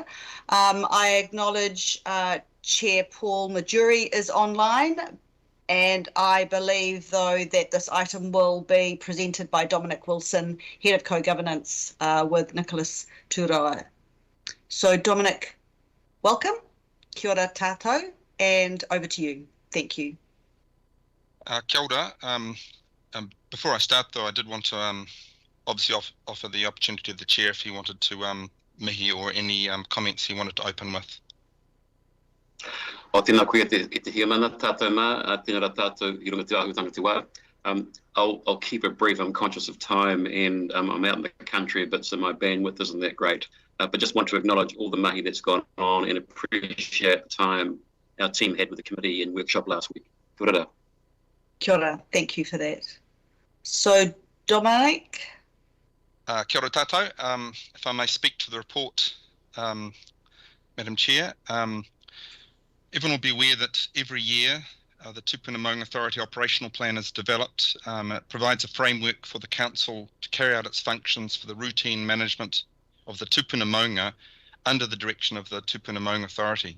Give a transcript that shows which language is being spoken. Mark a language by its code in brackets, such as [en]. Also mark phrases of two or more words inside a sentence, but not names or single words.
[en] I acknowledge Chair Paul Majuri is online, and I believe, though, that this item will be presented by Dominic Wilson, Head of Co-Governance, with Nicholas Turoa. So, Dominic, welcome. [mi] Kia ora tātou, [en] and over to you. Thank you. [mi] Kia ora. [en] Before I start, though, I did want to obviously offer the opportunity to the Chair if he wanted to mihi or any comments he wanted to open with. [mi] O tēnā koe te hiamana tātou mā, tēnā rā tātou I runga te āhutanga te wā. [en] I'll keep it brief. I'm conscious of time and I'm out in the country a bit, so my bandwidth isn't that great. But just want to acknowledge all the mahi that's gone on and appreciate the time our team had with the committee and workshop last week. [mi] Kia ora. Kia ora. [en] Thank you for that. So, Dominic? [mi] Kia ora tātou. [en] If I may speak to the report, Madam Chair. Everyone will be aware that every year the Tupuna Maunga Authority operational plan is developed. It provides a framework for the council to carry out its functions for the routine management of the Tupuna Maunga under the direction of the Tupuna Maunga Authority.